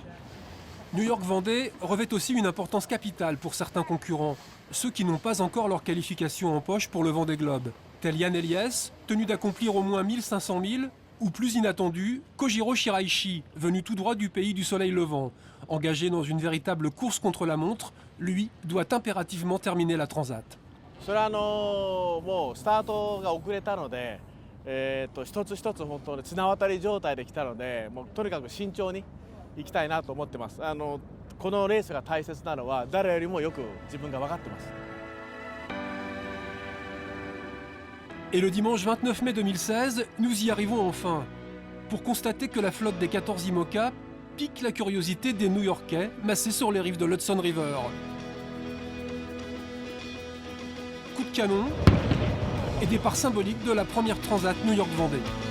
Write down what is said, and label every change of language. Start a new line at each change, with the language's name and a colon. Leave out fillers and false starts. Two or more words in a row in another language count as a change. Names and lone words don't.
French: New York-Vendée revêt aussi une importance capitale pour certains concurrents, ceux qui n'ont pas encore leur qualification en poche pour le Vendée Globe. Tel Yann Eliès, tenu d'accomplir au moins 1500 milles, ou plus inattendu, Kojiro Shiraishi, venu tout droit du pays du soleil levant. Engagé dans une véritable course contre la montre, lui doit impérativement terminer la Transat.
Japanese: それはもうスタートが遅れたので、一つ一つ本当に綱渡り状態で来たので、もうとにかく慎重に行きたいなと思ってます。このレースが大切なのは誰よりもよく自分が分かってます。
French: Et le dimanche 29 mai 2016, nous y arrivons enfin, pour constater que la flotte des 14 IMOCA pique la curiosité des New-Yorkais massés sur les rives de l'Hudson River. Coup de canon et départ symbolique de la première Transat New York-Vendée.